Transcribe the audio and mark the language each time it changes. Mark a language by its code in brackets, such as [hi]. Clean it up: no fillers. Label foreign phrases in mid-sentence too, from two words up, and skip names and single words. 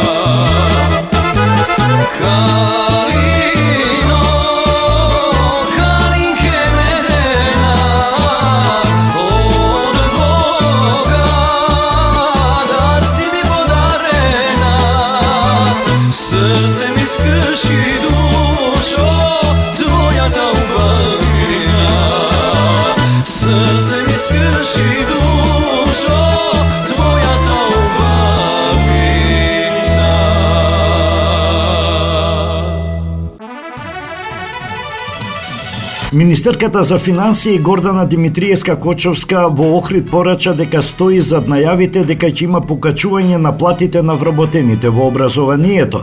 [mk] Калино, калинке медена, од Бога, дар си ми подарена. Срце ми скрши душо твоја та убавина. Срце ми скрши душо твоја та убавина. Министерката за финансии Гордана Димитриевска-Кочовска во Охрид порача дека стои зад најавите дека ќе има покачување на платите на вработените во образованието.